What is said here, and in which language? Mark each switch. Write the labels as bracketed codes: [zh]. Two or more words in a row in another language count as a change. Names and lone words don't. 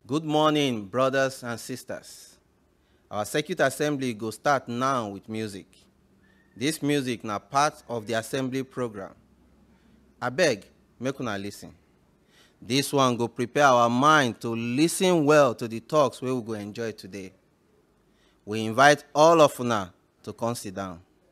[pcm] Good morning, brothers and sisters. Our circuit assembly go start now with music. This music na part of the assembly program. Abeg, make una listen. This one go prepare our mind to listen well to the talks we will go enjoy today. We invite all of una to come sit down.